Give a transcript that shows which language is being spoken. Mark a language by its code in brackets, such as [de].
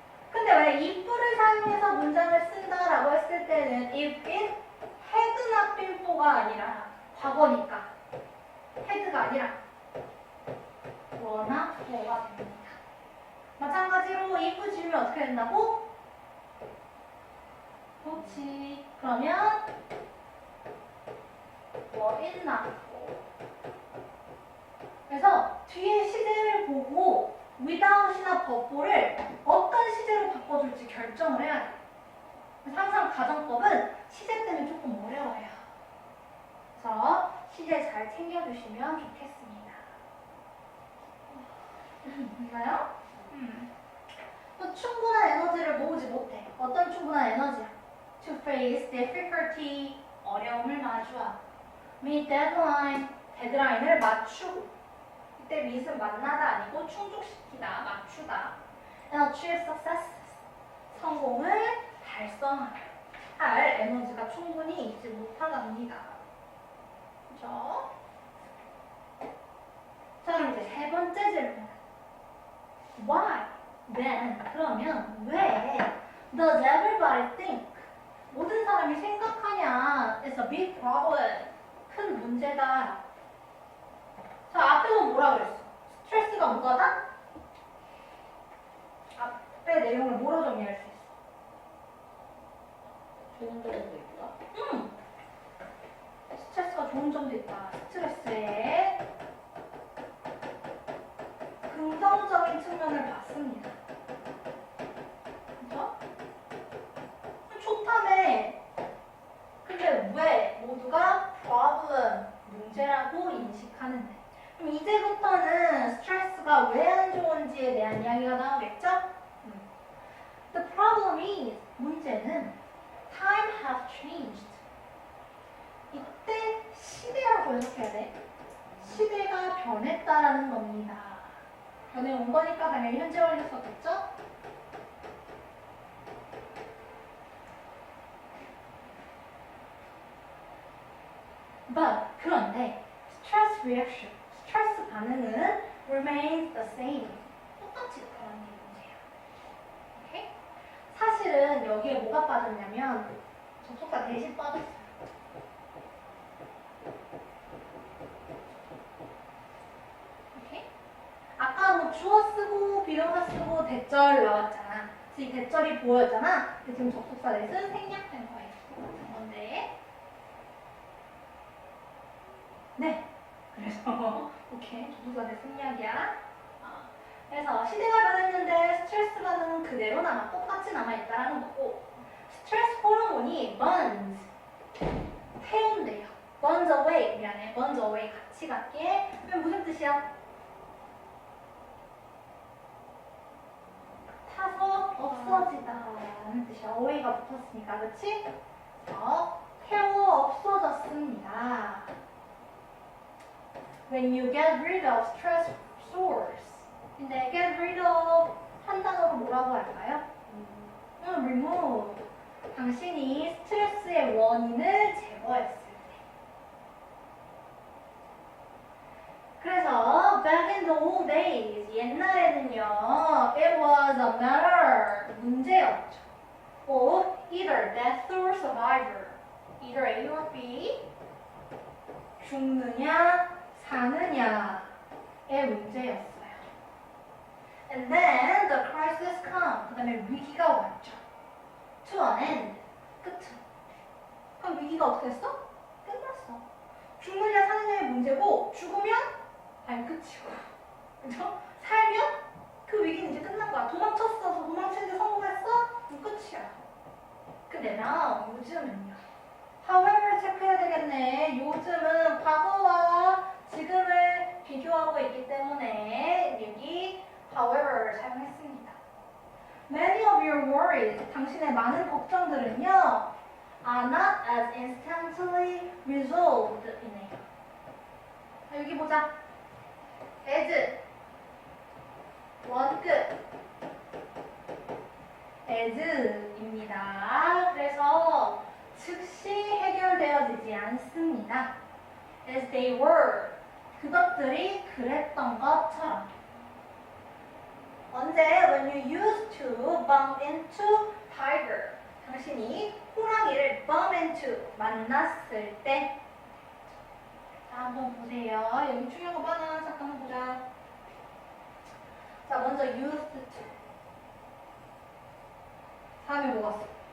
[ko] 근데 왜 if를 사용해서 문장을 쓴다라고 했을 때는 [en] if it had not been for [ko] 가 아니라 과거니까 had가 아니라 were나 for가 됩니다. 마찬가지로 if 지우면 어떻게 된다고? 그렇지. 그러면 [en] were it not for. [ko] 그래서 뒤에 시제를 보고 without이나 버프를 어떤 시제로 바꿔줄지 결정을 해야 돼. 그래서 항상 가정법은 시제 때문에 조금 어려워요. 그래서 시제 잘 챙겨주시면 좋겠습니다. 있나요? 또 충분한 에너지를 모으지 못해. 어떤 충분한 에너지야? [en] To face difficulty, [ko] 어려움을 마주하고 [en] meet deadline, [ko] 데드라인을 맞추고 이때 meet은 만나다 아니고 충족시키다, 맞추다 [en] and achieve success, [ko] 성공을 달성할 에너지가 충분히 있지 못하답니다. 그죠? 자, 그럼 이제 세 번째 질문. [en] Why? Then, [ko] 그러면 왜 [en] does everybody think? [ko] 모든 사람이 생각하냐? [en] It's a big problem. [ko] 큰 문제다. 자, 앞에서 뭐라 그랬어? 스트레스가 뭐가다? 앞에 내용을 뭐로 정리할 수 있어? 좋은 점도 있다. 스트레스가 좋은 점도 있다. 스트레스에 긍정적인 측면을 봤습니다. 그죠? 좋다네. 근데 왜 모두가 problem, 문제라고 인식하는데? 그럼 이제부터는 스트레스가 왜 안 좋은지 바뀌었는지에 대한 이야기가 나오겠죠? [en] The problem is, [ko] 문제는 [en] time has changed. [ko] 이때 시대라고 해석해야 돼. 시대가 변했다라는 겁니다. 변해온 거니까 당연히 현재 완료 썼겠죠? [en] But [ko] 그런데 [en] stress reaction, [ko] 스트레스 반응은 [en] remains the same. [ko] 똑같이 그런 게 문제야. 오케이? 사실은 여기에 뭐가 빠졌냐면 접속사 대신 빠졌어요. 오케이? 아까 뭐 주어 쓰고 비동사 쓰고 대절 나왔잖아. 그래서 이 대절이 보였잖아. 근데 지금 접속사 대신 생략된 거예요. 똑같은 건데. 네. 그래서 오케이. 접속사 대신 생략이야. 그래서 시대가 변했는데 스트레스 반응은 그대로 똑같이 남아있다라는 거고, 스트레스 호르몬이 burns, 태운대요. burns away, 미안해. burns away 같이 갈게. 그럼 무슨 뜻이야? 타서 없어지다라는 뜻이야. away가 붙었으니까, 그치? 태워 없어졌습니다. [en] When you get rid of stress source. [ko] 근데 get rid of 한 단어로 뭐라고 할까요? [en] remove. [ko] 당신이 스트레스의 원인을 제거했을 때. [en] 그래서 back in the old days, [ko] 옛날에는요, [en] it was a matter, [ko] 문제였죠. [en] of either death or survivor. either A or B. [ko] 죽느냐, 사느냐의 문제였어요. [en] And then the crisis come. [ko] 그 다음에 위기가 왔죠. [en] To an end. [ko] 끝은. 그럼 위기가 어떻게 됐어? 끝났어. 죽느냐 사느냐의 문제고, 죽으면 끝이고. 그죠? 살면 그 위기는 이제 끝난 거야. 도망쳤어. 도망치는데 성공했어? 그럼 끝이야. 근데 now, 요즘은요. however 체크해야 되겠네. 요즘은 과거와 지금을 비교하고 있기 때문에 여기 however를 사용했습니다. [en] Many of your worries, [ko] 당신의 많은 걱정들은요, [en] are not as instantly resolved [ko] 이네요. 여기 보자. as, 원끝, as입니다. 그래서 즉시 해결되어지지 않습니다. [en] As they were, [ko] 그것들이 그랬던 것처럼. 언제? [en] When you used to bump into tiger. [ko] 당신이 호랑이를 bump into, 만났을 때. 자, 한번 보세요. 여기 중요한 거 많아. 잠깐만 보자. 자, 먼저 used to. 다음에 뭐가 써?